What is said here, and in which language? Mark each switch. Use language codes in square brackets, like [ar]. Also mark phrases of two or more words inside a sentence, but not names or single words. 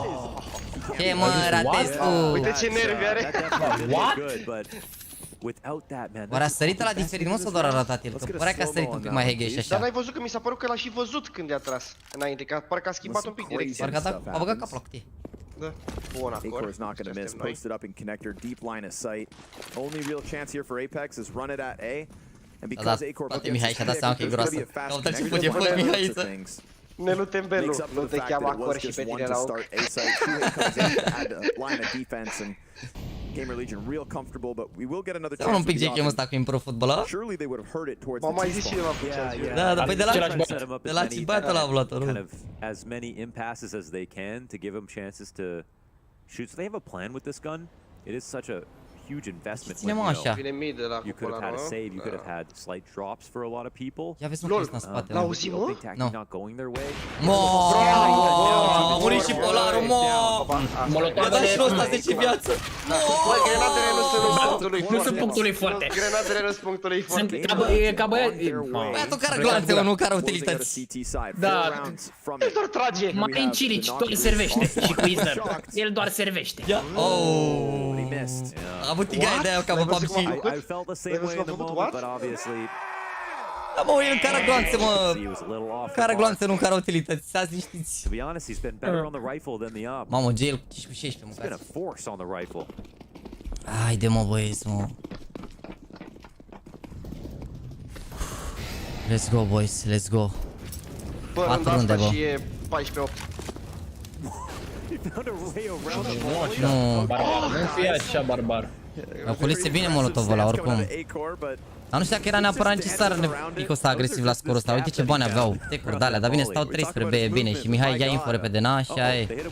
[ro] Ce, mă, Radescu? Uite ce nervi are. [en] What? [ro] Oare a sărit la diferit, mă, sau doar a ratat el? Că părea că a sărit un pic mai heghe și așa. Dar n-ai văzut că mi s-a părut că l-a și văzut când i-a tras înainte, că parcă a schimbat un pic direcția. Parcă a băgat capul la cutie. Da, bun acord. [en] A-Core is not going to miss, posted up in connector, deep line of sight. Only real chance here for APEKS is run it at A. And because A-Core put [ro] Mihai și-a dat seama că e groasă. Caută-l și fuge, fugi, Mihaiță. Nelu Tembelu, nu te cheamă acord și pe tine la ochi. [en] GAMERLEGION real comfortable, but we will get another chance. [ro] Un pic JKM ăsta cu impro fotbal. [en] Surely they would have heard it towards the [ro] mai zis și eu la da, dar păi de la Cibatul l-a luat-o, [en] kind of as many impasses as they can to give them chances to shoot. So they have a plan with this gun. It is such a huge investment when [ro] Ține-mă așa. Vine mid de la [en] you could have had a save, you could have had slight drops for a lot of people. [ro] Ia vezi, mă, Chris, în spate. L-auzi, mă? Not going their way. A murit și Polarul, mă! I-a dat și ăsta 10 viață. Băi, grenadele nu sunt punctul lui Nu sunt punctul lui foarte. Grenadele nu sunt punctul lui foarte. E ca băiat. Băiatul care gloanțe, mă, nu care utilități. Da. El doar trage. Mai în Cilici, doar servește. Și cu Izner. El doar servește. A avut tigaie de aia ca pe PUBG. [en] I felt the same way in the moment, but obviously [ro] Da, mă, el care gloanțe, mă. Care gloanțe, nu care utilități. Stați liniștiți. [en] to be honest, he's been better on the rifle than the op. [ro] Mamă, jail 15-16, [en] He's been [ro] mâncați. [en] a force on the rifle. [ro] Haide, mă, băieți, mă. [en] Let's go, boys, let's go. [ro] Bă, rând asta și e 14-8. Nu. Nu fie așa barbar. Oculise bine molotovul ăla, oricum. Dar nu știu dacă era neapărat necesar Nico ăsta agresiv la scorul ăsta. Uite ce bani aveau, tecuri de-alea. Dar bine, stau 3 spre B, e bine. Și Mihai ia info repede, na, așa e.